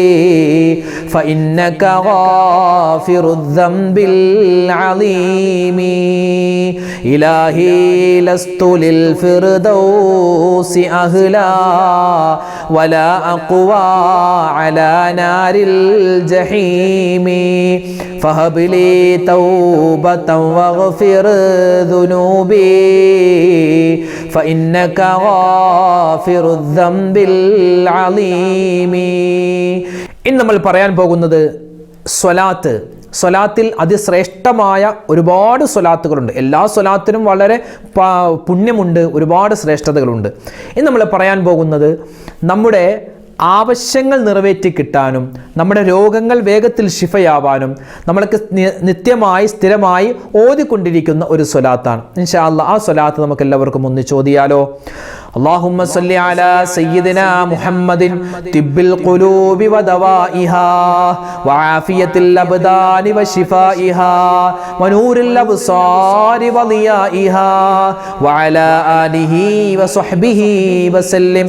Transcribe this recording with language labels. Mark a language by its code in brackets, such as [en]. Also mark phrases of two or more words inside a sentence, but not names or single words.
[ar] فإنك غافر الذنب العظيم إلهي لست للفردوس أهلا ولا أقوى على نار الجحيم فهب لي توبة واغفر ذنوبي فإنك غافر الذنب العظيم [ml] ഇന്ന് നമ്മൾ പറയാൻ പോകുന്നത് സ്വലാത്തിൽ അതിശ്രേഷ്ഠമായ ഒരുപാട് സ്വലാത്തുകളുണ്ട്. എല്ലാ സ്വലാത്തിനും വളരെ പുണ്യമുണ്ട്, ഒരുപാട് ശ്രേഷ്ഠതകളുണ്ട്. ഇന്ന് നമ്മൾ പറയാൻ പോകുന്നത് നമ്മുടെ ആവശ്യങ്ങൾ നിറവേറ്റി കിട്ടാനും നമ്മുടെ രോഗങ്ങൾ വേഗത്തിൽ ശിഫയാവാനും നമ്മൾക്ക് നിത്യമായി സ്ഥിരമായി ഓതിക്കൊണ്ടിരിക്കുന്ന ഒരു സ്വലാത്താണ്. [ar] إن شاء الله [ml] ആ സ്വലാത്ത് നമുക്ക് എല്ലാവർക്കും ഒന്ന് ചോദിയാലോ. [ar] اللهم صل على سيدنا محمد طب القلوب ودوائها وعافية الأبدان وشفائها ونور الأبصار وضيائها وعلى آله وصحبه وسلم.